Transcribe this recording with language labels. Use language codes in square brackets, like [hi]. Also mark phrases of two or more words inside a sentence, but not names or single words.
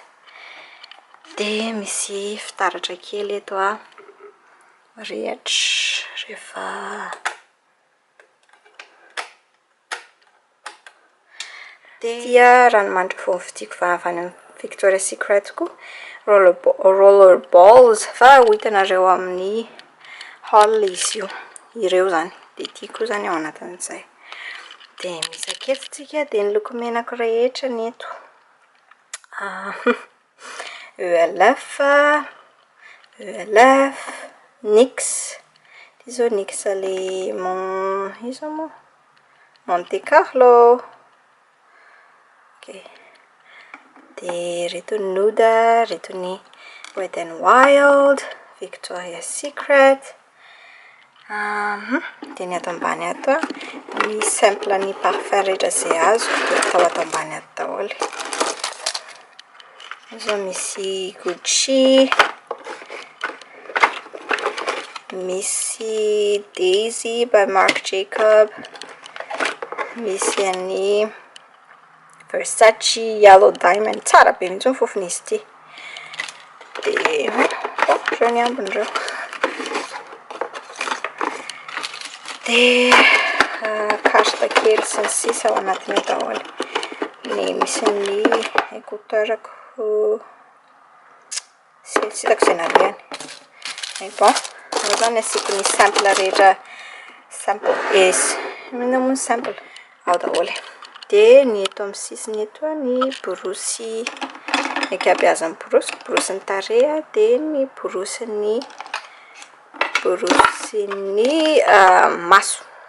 [mg] Dia misy fitaratra kely eto rehatra rehefa dia ranomanitra vao vidiako avy any Victoria's Secret koa [en] roller balls [mg] fa ho hitanareo amin'ny haul izy io. Ireo zany. Dia ity koa zany ao anatin'izay. Dia misaketsika dia ny loko menako rehetra ny eto. ELF, ELF, NYX. Ty zao NYX le izo mo Monte Carlo. Ok. De reto nude, reto ny Wet n Wild, Victoria's Secret. De ny ato ambany ato ny simple ny parfum rehetra zay azo de atao ato ambany ato daholo. Izo misy Gucci, misy Daisy by Marc Jacob, misy any Versace Yellow Diamond, tsara be mihitsy ny fofon'izy ity. De reo ny ambiny reo. De carte kely sy ny sisa ao anatiny daholo. Ny misy ny écouteurako sy hitako izay naviany. [fr] Mais bon, [mg] zany asiko ny simple rehetra, simple mono simple ao daholo. De ny eto amin'ny sisiny eto ny borosy, ny ankabeazan'ny borosy ny tarehy, de ny borosy ny maso.